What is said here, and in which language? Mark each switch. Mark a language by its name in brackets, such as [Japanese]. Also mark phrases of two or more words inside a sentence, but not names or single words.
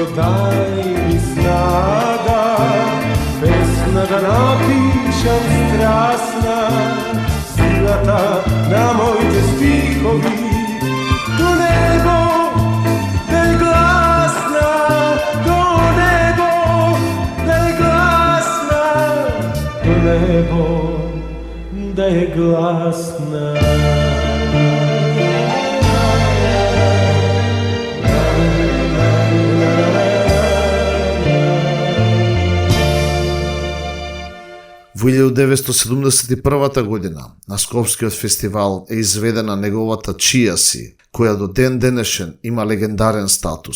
[Macedonian] дај ми снага, песна да напишем страсна, силата на мојте стихови, до небо да је гласна, до небо да је гласна, до небо да је гласна. Во 1971 година на Скопскиот фестивал е изведена неговата Чија си, која до ден денешен има легендарен статус.